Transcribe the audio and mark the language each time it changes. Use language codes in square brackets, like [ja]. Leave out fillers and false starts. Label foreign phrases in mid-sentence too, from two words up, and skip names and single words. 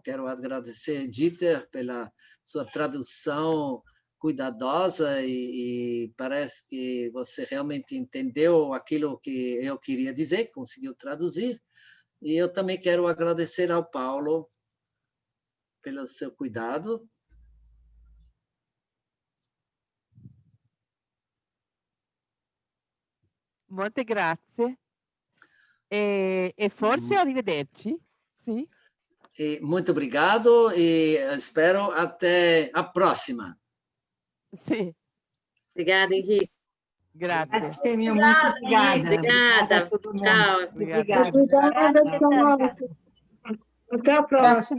[pt] Quero agradecer, Dieter, pela sua tradução cuidadosa e parece que você realmente entendeu aquilo que eu queria dizer, conseguiu traduzir. E eu também quero agradecer ao Paulo pelo seu cuidado. [it] Molte grazie. E forse arrivederci. [pt] Sim. E muito obrigado e espero até a próxima. Sim. Obrigada, Enrica. [it] Grazie. [pt] Muito obrigada. Obrigada. A todo mundo. Tchau. Obrigada. Até a próxima.